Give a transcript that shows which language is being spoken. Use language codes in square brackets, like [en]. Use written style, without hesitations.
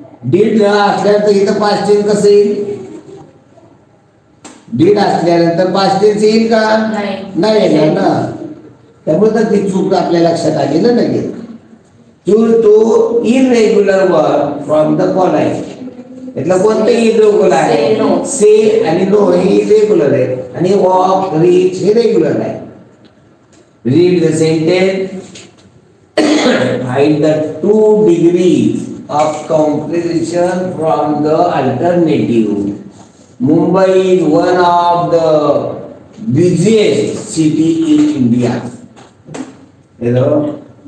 [mr] Did असल्यानंतर इथं past tense कसं येईल? Did असल्यानंतर past tense येईल का? नाही येणार ना. त्यामुळे तर ती चूक आपल्या लक्षात आली ना लगेच. [en] Choose two irregular word from the following. [mr] यातलं कोणतं irregular आहे? Say आणि no हे irregular आहे आणि walk, reach हे regular आहे. [en] Read the sentence. Find the 2 degrees of comparison from the alternative. Mumbai is one of the busiest city in India. Hello.